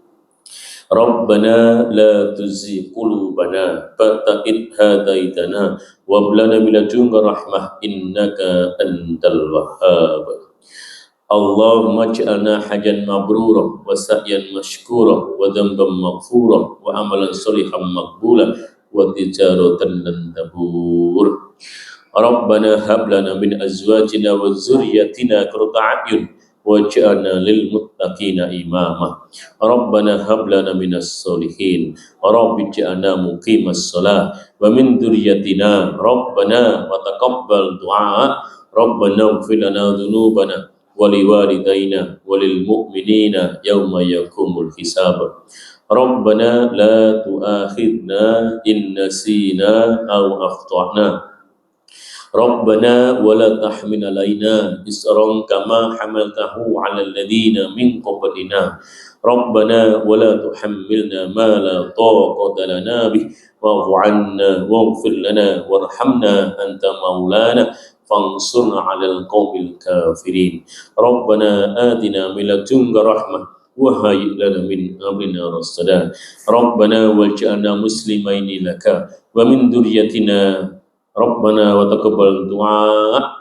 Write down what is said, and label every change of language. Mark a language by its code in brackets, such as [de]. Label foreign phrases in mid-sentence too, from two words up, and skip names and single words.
[ar] ربنا لا تزغ قلوبنا بعد إذ هديتنا وهب لنا من لدنك رحمة إنك أنت الوهاب. اللهم اجعلنا حجا مبرورا وسعيا مشكورا وذنبا مغفورا وعملا صالحا مقبولا وتجارة لن تبور. ربنا هب لنا من أزواجنا وذرياتنا قرة أعين واجعلنا للمتقين إماما. ربنا هب لنا من الصالحين ورب اجعلنا مقيم الصلاة ومن ذرياتنا ربنا وتقبل دعاء. ربنا اغفر لنا ذنوبنا ولوالدينا وللمؤمنين يوم يقوم الحساب. ربنا لا تؤاخذنا إن نسينا أو أخطأنا. ربنا ولا تحمل علينا إصرا كما حملته على الذين من قبلنا. ربنا ولا تحملنا ما لا طاقة لنا به واعف عنا واغفر لنا وارحمنا أنت مولانا فانصرنا على القوم الكافرين. ربنا آتنا من لدنك رحمة وهيئ لنا من أمرنا رشدا. ربنا واجعلنا مسلمين لك ومن ذريتنا ربنا وتقبل دعاء.